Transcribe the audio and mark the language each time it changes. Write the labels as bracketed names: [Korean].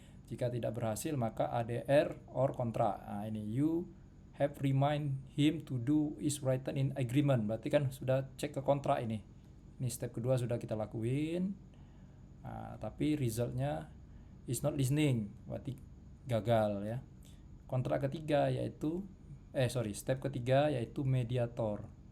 [Indonesian] Jika tidak berhasil maka ADR or kontrak. [English] Ini you have remind him to do is written in agreement. [Indonesian] Berarti kan sudah cek ke kontrak ini. Ini step kedua sudah kita lakuin. Tapi resultnya [English] is not listening. [Indonesian] Berarti gagal ya. Kontrak ketiga yaitu step ketiga yaitu mediator.